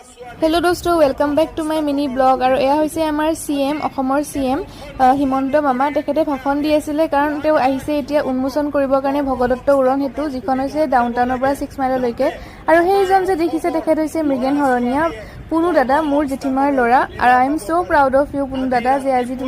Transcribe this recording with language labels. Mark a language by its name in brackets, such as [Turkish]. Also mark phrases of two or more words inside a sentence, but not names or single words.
[Hindi] हेलो दोस्तों [English] welcome back to my mini blog [Hindi] और यह [Assamese] হৈছে আমাৰ CM অসমৰ CM হিমন্ত মামা তেখেতে ভাষণ দি আছিল কাৰণ তেওঁ আহিছে এতিয়া উন্মোচন কৰিবৰ কাৰণে ভগদত্ত উৰণ হেতু যিখন হৈছে ডাউনটাউনৰ পৰা 6 মাইললৈকে আৰু সেইজন যে দেখিছে তেখেত হৈছে মৃগেন হৰণীয়া পুনু দাদা মোৰ জেঠিমাৰ ল'ৰা আৰু [English] I am so proud of you [Assamese] পুনু দাদা যে আজি তুমি